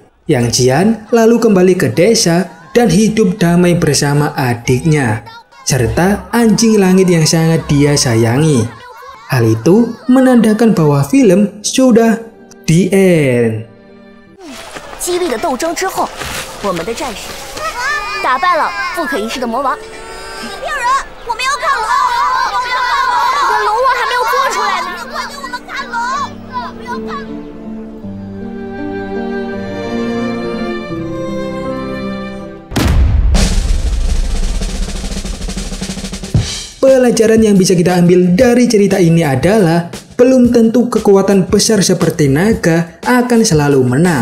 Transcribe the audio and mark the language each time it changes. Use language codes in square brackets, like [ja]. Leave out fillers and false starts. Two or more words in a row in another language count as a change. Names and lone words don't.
[id] Yang Jian lalu kembali ke desa dan hidup damai bersama adiknya, serta anjing langit yang sangat dia sayangi. Hal itu menandakan bahwa film sudah [en] the end. [zh] 激烈的斗争之后，我们的战士打败了不可一世的魔王。猎人，我们要看龙！我们要看龙！可龙王还没有做出来呢。快给我们看龙！不要看龙！ [id] Pelajaran yang bisa kita ambil dari cerita ini adalah belum tentu kekuatan besar seperti naga akan selalu menang.